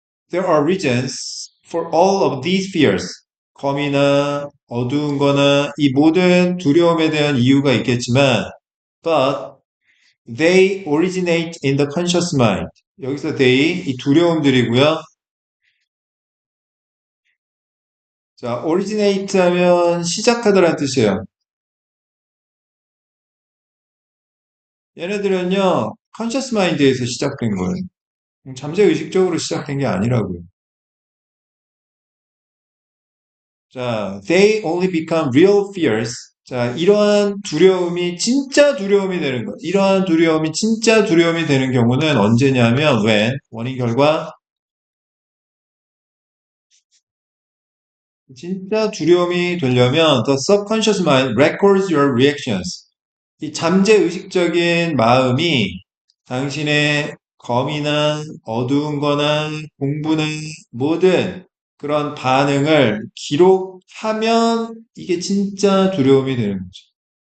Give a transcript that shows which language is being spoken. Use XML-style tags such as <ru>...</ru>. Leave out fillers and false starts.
<en>There are reasons for all of these fears.</en> <ko>거미나 어두운 거나 이 모든 두려움에 대한 이유가 있겠지만,</ko> <en>but they originate in the conscious mind.</en> <ko>여기서 they, 이 두려움들이고요. 자, originate 하면 시작하다라는 뜻이에요. 얘네들은요, conscious mind에서 시작된 거예요. 잠재의식적으로 시작된 게 아니라고요.</ko> <en>자, they only become real fears.</en> <ko>자, 이러한 두려움이 진짜 두려움이 되는 것. 이러한 두려움이 진짜 두려움이 되는 경우는 언제냐면 when 원인 결과 진짜 두려움이 되려면</ko> <en>the subconscious mind records your reactions.</en> <ko>이 잠재의식적인 마음이 당신의 검이나 어두운 거나 공부나 모든 그런 반응을 기록하면 이게 진짜 두려움이 되는 거죠.</ko>